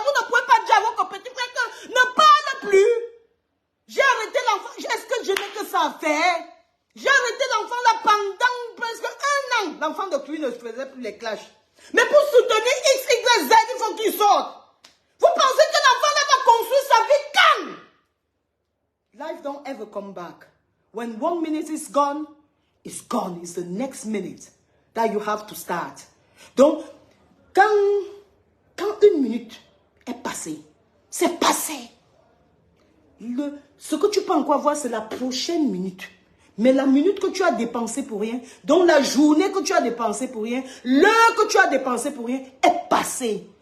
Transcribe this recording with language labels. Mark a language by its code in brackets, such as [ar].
[fr] Vous ne pouvez pas dire à votre petit frère que ne parle plus. J'ai arrêté l'enfant. Est-ce que je n'ai que ça à faire? J'ai arrêté l'enfant là pendant presque 1 an. L'enfant de lui ne faisait plus les clashs. Mais pour soutenir X, Y, Z, il faut qu'il sorte. Vous pensez que l'enfant là va construire sa vie calme? [en] Life don't ever come back. When 1 minute is gone, it's gone. It's the next minute that you have to start. [fr] Donc, quand 1 minute est passée, c'est passé. Ce que tu peux encore voir, c'est la prochaine minute. Mais la minute que tu as dépensée pour rien, donc la journée que tu as dépensée pour rien, l'heure que tu as dépensée pour rien est passée.